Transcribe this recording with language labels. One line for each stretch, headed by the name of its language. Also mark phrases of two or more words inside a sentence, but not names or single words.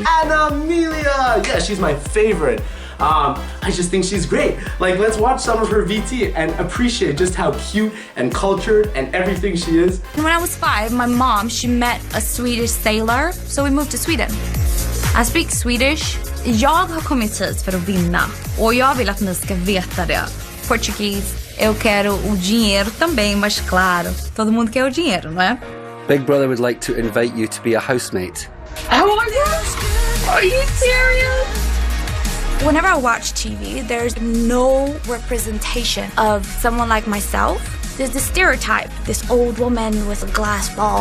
English: Animalia! Yeah, she's my favorite. I just think she's great. Like, let's watch some of her VT and appreciate just how cute and cultured and everything she is. When I was 5, my mom, she met a Swedish sailor, so we moved to Sweden. I speak Swedish.
Swedish: Jag har kommit hit för att vinna och jag vill att ni ska veta det.
Portuguese: Português, eu quero o dinheiro também, mas claro, todo mundo quer o dinheiro, não é?
English: Big Brother would like to invite you to be a housemate. Oh my gosh! Are you serious? Whenever I watch TV, there's no representation of someone like myself. There's the stereotype, this old woman with a glass ball.